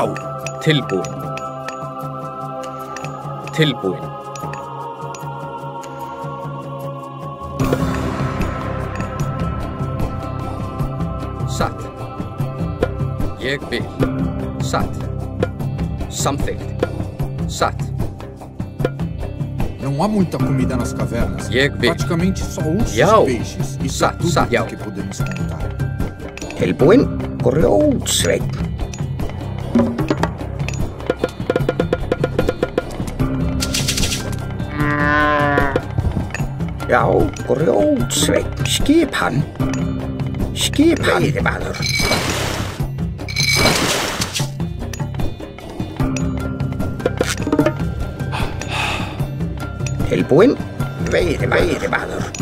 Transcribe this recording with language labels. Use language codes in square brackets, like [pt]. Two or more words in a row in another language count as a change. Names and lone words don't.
[is] Tilbúin. Tilbúin. Satt. Ég vil. Satt. Samþykkt. Satt. [pt] Não há muita comida nas cavernas. [no] Jeg vil. [pt] Praticamente só ursos e peixes. Isso é tudo que podemos contar. [is] Tilbúin, grjótsveit. Já, grjótsveit. Skipan. Veiðimaður. Tilbúin, veiðimaður.